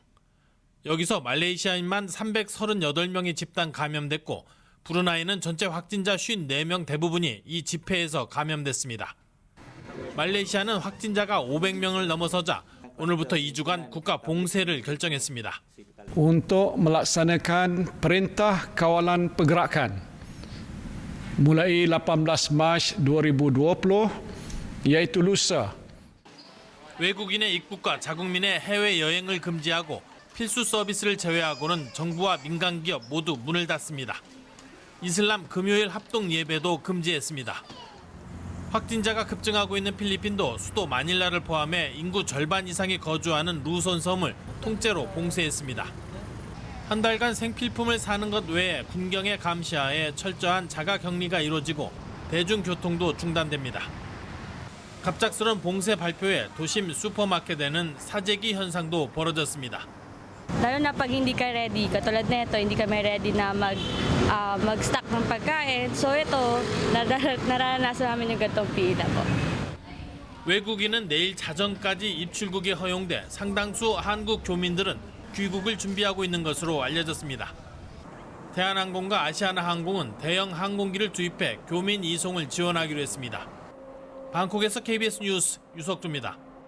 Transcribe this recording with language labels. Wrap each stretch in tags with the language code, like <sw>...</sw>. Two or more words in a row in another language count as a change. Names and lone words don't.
<ko>여기서 말레이시아인만 338명이 집단 감염됐고 브루나이는 전체 확진자 54명 대부분이 이 집회에서 감염됐습니다. 말레이시아는 확진자가 500명을 넘어서자 오늘부터 2주간 국가 봉쇄를 결정했습니다.</ko> <ms>Untuk melaksanakan perintah kawalan pergerakan mulai 18 Mac 2020 iaitu lusa.</ms> <ko>외국인의 입국과 자국민의 해외 여행을 금지하고 필수 서비스를 제외하고는 정부와 민간 기업 모두 문을 닫습니다. 이슬람 금요일 합동 예배도 금지했습니다. 확진자가 급증하고 있는 필리핀도 수도 마닐라를 포함해 인구 절반 이상이 거주하는 루손 섬을 통째로 봉쇄했습니다. 한 달간 생필품을 사는 것 외에 군경의 감시하에 철저한 자가 격리가 이루어지고 대중교통도 중단됩니다. 갑작스런 봉쇄 발표에 도심 슈퍼마켓에는 사재기 현상도 벌어졌습니다.</ko> <tl>Lalo na pag hindi ka ready, katulad nito, hindi kami ready na mag-stock ng pagkain. So ito, naranasan namin yung gatong pila po.</tl> <ko>외국인은 내일 자정까지 입출국이 허용돼 상당수 한국 교민들은 귀국을 준비하고 있는 것으로 알려졌습니다. 대한항공과 아시아나항공은 대형 항공기를 투입해 교민 이송을 지원하기로 했습니다. 방콕에서 KBS 뉴스 유석주입니다.</ko>